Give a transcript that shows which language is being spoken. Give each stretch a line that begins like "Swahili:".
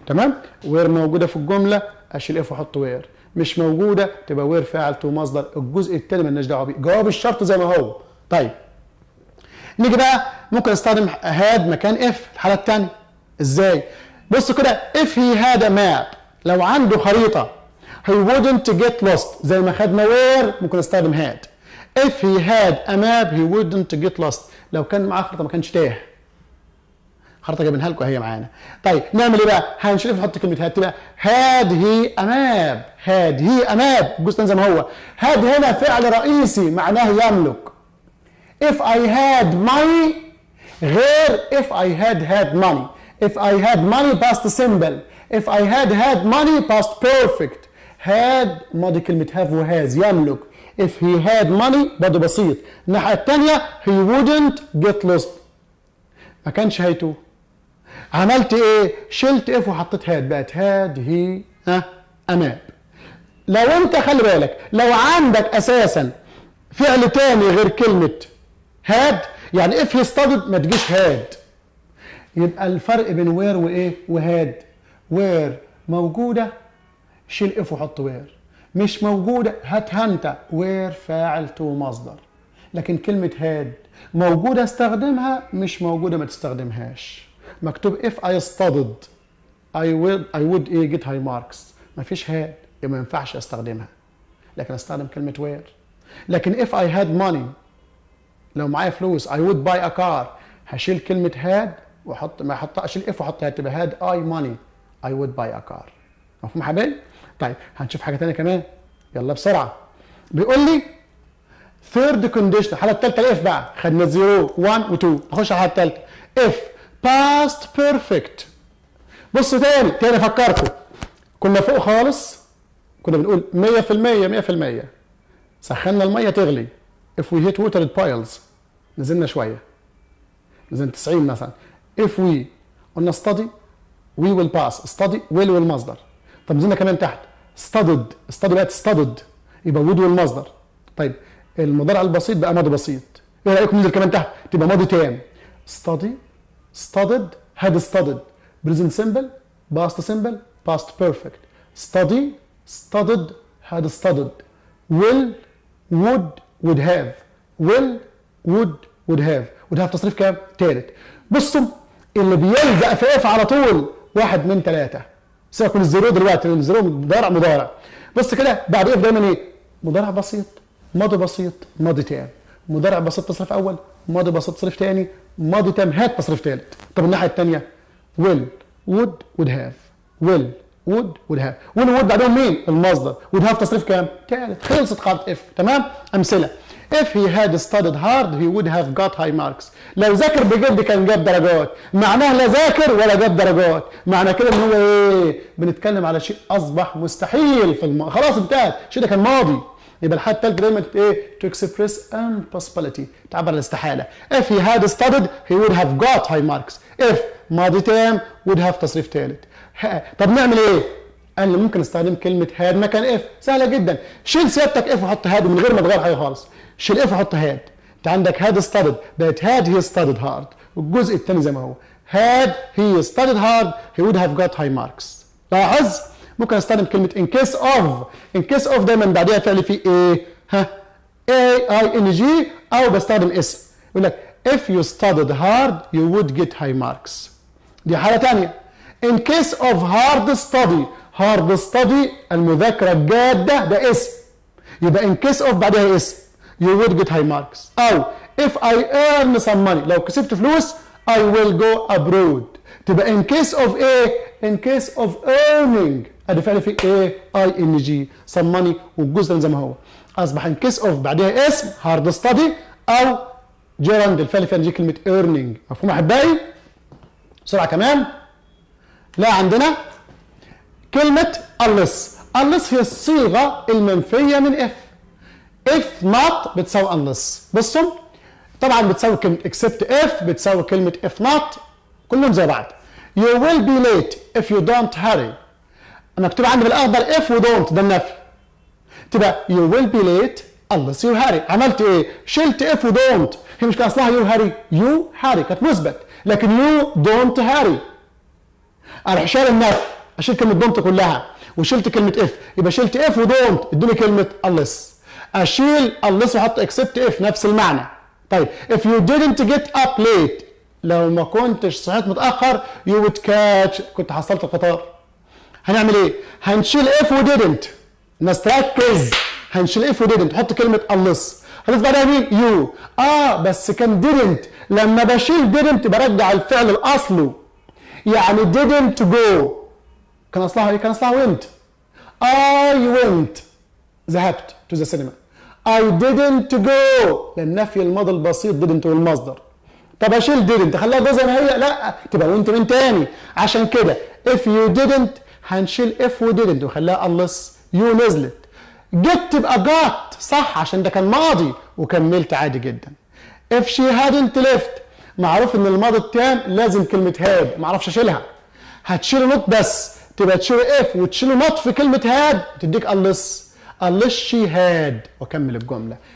Arabic: تمام؟ وير موجوده في الجمله اشيل اف واحط وير، مش موجوده تبقى وير فاعل تو مصدر. الجزء الثاني مالناش دعوه بيه، جواب الشرط زي ما هو. طيب نيجي بقى ممكن استخدم هاد مكان اف الحاله الثانيه. ازاي؟ بصوا كده
English: if he had a map،
Arabic: لو عنده خريطه
English: he wouldn't get lost،
Arabic: زي ما خدنا where ممكن استخدم had.
English: if he had a map he wouldn't get lost،
Arabic: لو كان معاه خريطه ما كانش تاه. خريطه جايبينها لكم اهي معانا. طيب نعمل ايه بقى؟ هنشوف نحط كلمه هاد تبقى
English: had he a map،
Arabic: had he a map الجزء زي ما هو. had هنا فعل رئيسي معناه يملك.
English: if I had money غير if I had money. if I had money past simple. if I had money past perfect.
Arabic: had ماضي كلمة have و has يملك.
English: if he had money برضه بسيط.
Arabic: الناحية الثانية
English: he wouldn't get lost،
Arabic: ما كانش هيتوه. عملت ايه؟ شلت if وحطيت had، بقت had he a map. لو انت خلي بالك لو عندك اساسا فعل تاني غير كلمة had، يعني
English: if he studied
Arabic: ما تجيش had. يبقى الفرق بين where وايه وهاد. where موجودة شيل if وحط where، مش موجودة هاتها انت where فاعل to مصدر. لكن كلمة had موجودة استخدمها، مش موجودة ما تستخدمهاش. مكتوب
English: if I studied I would get high marks،
Arabic: ما فيش had يبقى ما ينفعش استخدمها، لكن استخدم كلمة where.
English: لكن if I had money
Arabic: لو معايا فلوس
English: I would buy a car، هشيل كلمة had واحط ما احط اشيل if واحط تبقى had I money I would buy a car.
Arabic: مفهوم يا حبايبي؟ طيب هنشوف حاجة تانية كمان، يلا بسرعة. بيقول لي
English: third condition
Arabic: الحالة الثالثة الاف بقى، خدنا 0 1 و 2، نخش على الحالة الثالثة if past perfect. بصوا تاني فكركم، كنا فوق خالص كنا بنقول 100% سخنا المية تغلي
English: if we hit water piles،
Arabic: نزلنا شوية نزلنا 90 مثلا.
English: if we
Arabic: قلنا
English: study we will pass، study will والمصدر.
Arabic: طب نزلنا كمان تحت studied بقت studied يبقى would والمصدر. طيب المضارع البسيط بقى ماضي بسيط.
English: ايه رايكم ننزل كمان تحت تبقى ماضي تام study studied had studied present simple past simple past perfect study studied had studied will would have will would have تصريف كام؟ تالت.
Arabic: بصوا اللي بيلزق في اف على طول 1 من 3. سيبك من الزيرو دلوقتي لان الزيرو مضارع. بص كده بعد اف دايما ايه؟ مضارع بسيط ماضي بسيط ماضي تام. مضارع بسيط تصريف اول، ماضي بسيط تصريف ثاني، ماضي تام هات تصريف ثالث.
English: طب الناحيه الثانيه will would have will would have will بعدهم مين؟ المصدر.
Arabic: would have تصريف كام؟ ثالث. خلصت قاعده اف.
English: تمام؟ امثله if he had studied hard he would have got high marks.
Arabic: لو ذاكر بجد كان جاب درجات. معناه لا ذاكر ولا جاب درجات، معنى كده ان هو ايه؟ بنتكلم على شيء اصبح مستحيل في خلاص انتهت، الشيء ده كان ماضي. يبقى الحالة الثالثة دايما ايه؟
English: to express impossibility،
Arabic: تعبر عن الاستحالة.
English: if he had studied he would have got high marks.
Arabic: if ماضي تام would have تصريف ثالث. طب نعمل ايه؟ قال لي ممكن استخدم كلمة had مكان if. سهلة جدا، شيل سيادتك if وحط had من غير ما تغير حاجة خالص. شيل if وحط had.
English: انت عندك had studied بقت had he studied hard،
Arabic: والجزء الثاني زي ما هو
English: had he studied hard he would have got high marks.
Arabic: لاحظ ممكن استخدم كلمة in case of دايما بعدها فعل فيه ايه؟ AING او بستخدم اسم. يقول لك
English: if you studied hard you would get high marks.
Arabic: دي حالة تانية.
English: in case of hard study
Arabic: المذاكرة الجادة ده اسم،
English: يبقى in case of بعدها اسم you would get high marks. او if I earn some money
Arabic: لو كسبت فلوس
English: I will go abroad، تبقى in case of ايه؟ in case of earning ادي فعل في ايه؟ ING some money والجزء زي ما هو.
Arabic: اصبح in case of بعدها اسم hard study او gerund الفعل في كلمة earning. مفهوم يا احبائي؟ بسرعة كمان. لا عندنا كلمة unless هي الصيغة المنفية من if not بتساوي unless. بصوا طبعا بتساوي كلمة except if بتساوي كلمة if not، كلهم زي بعض.
English: you will be late if you don't hurry.
Arabic: مكتوب عندي بالاخضر
English: if و don't ده النفي، تبقى you will be late unless you hurry.
Arabic: عملت ايه؟ شلت if و don't. هي مش كان اصلها you hurry كانت مثبت، لكن you don't hurry اروح شايل النفي اشيل كلمة don't كلها وشلت كلمة if، يبقى شلت if و don't ادوني كلمة unless. اشيل unless واحط except if نفس المعنى،
English: طيب if you didn't get up late،
Arabic: لو ما كنتش صحيت متاخر
English: you would catch،
Arabic: كنت حصلت القطار. هنعمل ايه؟ هنشيل if و didn't. الناس تركز، هنشيل if و didn't، حط كلمه unless. خلاص بعدها مين؟ you. بس كان didn't، لما بشيل didn't برجع الفعل لاصله. يعني didn't go كان اصلها ايه؟ كان اصلها went.
English: I went،
Arabic: ذهبت
English: to the cinema. I didn't go،
Arabic: لان نفي الماضي البسيط didn't والمصدر. طب اشيل didn't اخليها جو زي ما هي؟ لا، تبقى went من تاني. عشان كده if you didn't هنشيل if و didn't ونخليها unless you نزلت. get تبقى got، صح، عشان ده كان ماضي وكملت عادي جدا. if she hadn't left، معروف ان الماضي التام لازم كلمه had، ما اعرفش اشيلها. هتشيل not بس، تبقى تشيل if وتشيل not في كلمه had تديك unless she had، واكمل الجمله.